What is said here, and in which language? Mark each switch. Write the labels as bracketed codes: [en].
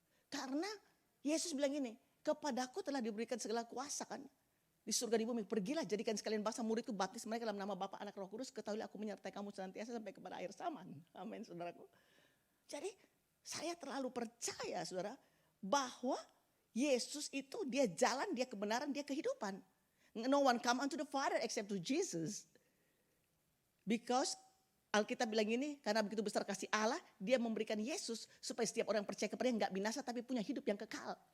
[id] Karena Yesus bilang gini, kepadaku telah diberikan segala kuasa kan. di surga di bumi. Pergilah jadikan sekalian bangsa, muridku, baptis mereka dalam nama Bapa, Anak, Roh Kudus. Ketahuilah aku menyertai kamu senantiasa sampai kepada akhir zaman. Amin, saudaraku. Jadi saya terlalu percaya, saudara, bahwa Yesus itu dia jalan, dia kebenaran, dia kehidupan. [en] No one come unto the Father except to Jesus. [id] Because Alkitab bilang ini, karena begitu besar kasih Allah, dia memberikan Yesus supaya setiap orang percaya kepadanya nggak binasa tapi punya hidup yang kekal.